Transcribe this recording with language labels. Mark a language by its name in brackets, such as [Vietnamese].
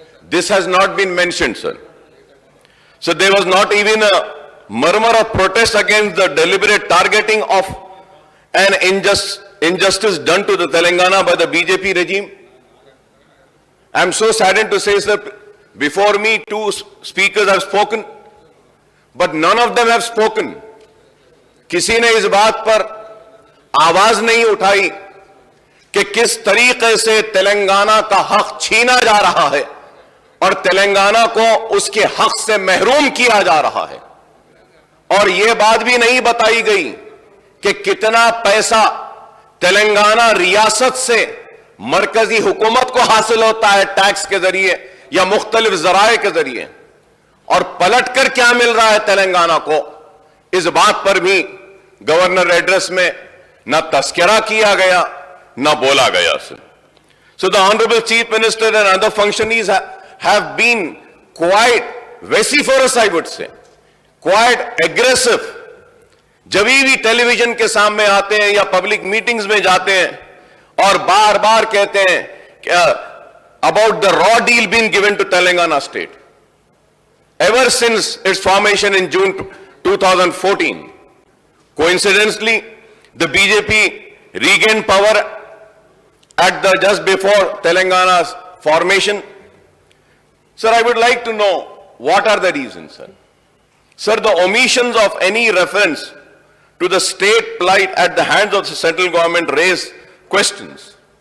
[English] This has not been mentioned, sir. So there was not even a murmur of protest against the deliberate targeting of an injustice done to the Telangana by the BJP regime. I am so saddened to say, sir, before me, two speakers have spoken, but none of them have spoken. [Hindi] किसी ने इस बात पर आवाज नहीं उठाई कि किस तरीके से तेलंगाना का हक छीना जा रहा है और तेलंगाना को उसके हक से महरूम किया जा रहा है। और यह बात भी नहीं बताई गई कि कितना पैसा तेलंगाना रियासत से मरकजी हुकूमत को हासिल होता है टैक्स के जरिए या मुख्तलिफ जराए के जरिए, और पलटकर क्या मिल रहा है तेलंगाना को, इस बात पर भी गवर्नर एड्रेस में न तस्करा किया गया न बोला गया। [English] So the Honorable Chief Minister and other functionaries have been quite vociferous, I would say, quite aggressive. [Hindi] जब भी टेलीविजन के सामने आते हैं या पब्लिक मीटिंग्स में जाते हैं और बार बार कहते हैं [English] about the raw deal being given to Telangana state. Ever since its formation in June 2014, coincidentally, the BJP regained power at just before Telangana's formation. Sir, I would like to know what are the reasons, sir. Sir, the omissions of any reference to the state plight at the hands of the central government raise questions.